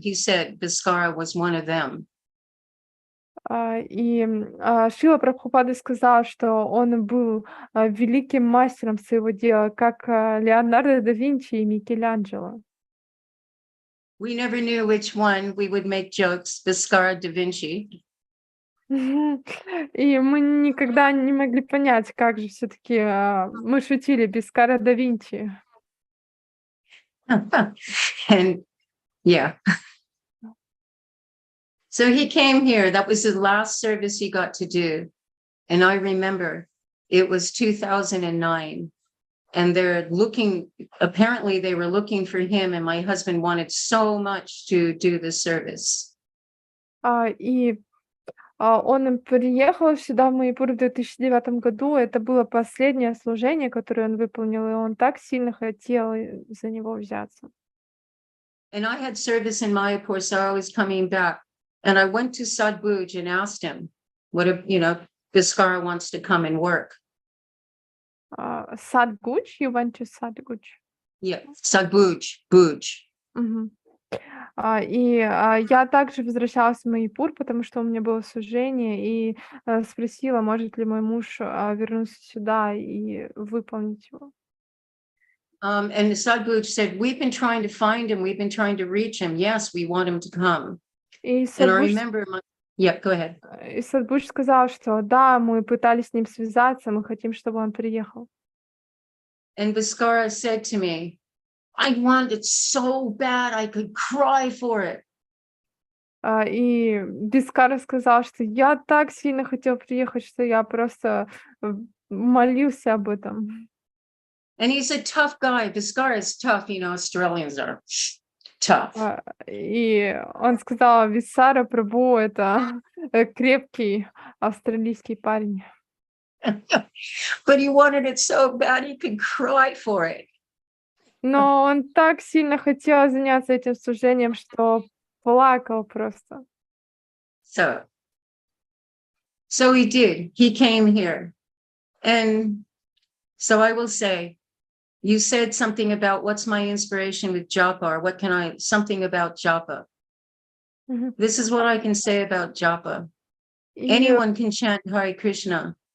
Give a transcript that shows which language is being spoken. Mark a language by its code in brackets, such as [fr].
[en] He said Bhaskara was one of them. [ru] И Шрила Прабхупада сказал, что он был великим мастером своего дела, как Леонардо да Винчи и Микеланджело. [en] We never knew which one we would make jokes, Bhaskara, Da Vinci. [ru] И мы никогда не могли понять, как же все-таки мы шутили Бхаскара да Винчи. [en] And yeah. So he came here. That was the last service he got to do. And I remember it was 2009. And apparently they were looking for him, and my husband wanted so much to do the service. [ru] И он приехал сюда в Майяпур в 2009 году. Это было последнее служение, которое он выполнил, и он так сильно хотел за него взяться. [en] And I had service in Mayapur, so I was coming back. And I went to Sadbuj and asked him, what if, Bhaskara wants to come and work. Sadbuj? You went to Sadbuj? Yeah, Sadbuj, Buj. [ru] И я также возвращалась в Майяпур, потому что у меня было служение, и спросила, может ли мой муж вернуться сюда и выполнить его. [en] And Sadbuj said, we've been trying to find him, we've been trying to reach him. Yes, we want him to come. And I remember Yeah, go ahead. [ru] И Садбуш сказал, что да, мы пытались с ним связаться, мы хотим, чтобы он приехал. [en] And Bhaskara said to me, I want it so bad I could cry for it. [ru] И Бхаскара сказал, что я так сильно хотел приехать, что я просто молился об этом. [en] And he's a tough guy. Bhaskara is tough, Australians are tough. [ru] И он сказал, Висара Прабху — это крепкий австралийский парень. [en] But he wanted it so bad he could cry for it. [ru] Но он так сильно хотел заняться этим служением, что плакал просто. [en] So he did. He came here. And so I will say, you said something about what's my inspiration with japa, or something about japa. Mm-hmm. This is what I can say about japa. Anyone can chant Hare Krishna.